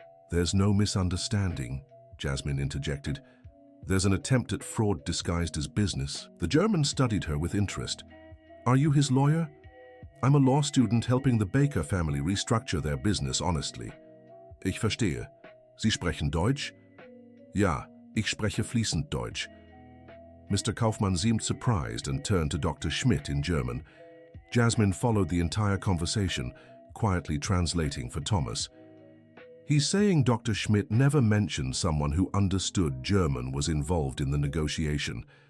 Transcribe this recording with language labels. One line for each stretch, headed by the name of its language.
English: There's no misunderstanding, Jasmine interjected. There's an attempt at fraud disguised as business. The German studied her with interest. Are you his lawyer? I'm a law student helping the Baker family restructure their business honestly.
German: Ich verstehe. Sie sprechen Deutsch? Ja, ich spreche fließend Deutsch.
English: Mr. Kaufmann seemed surprised and turned to Dr. Schmidt in German. Jasmine followed the entire conversation, quietly translating for Thomas. He's saying Dr. Schmidt never mentioned someone who understood German was involved in the negotiation.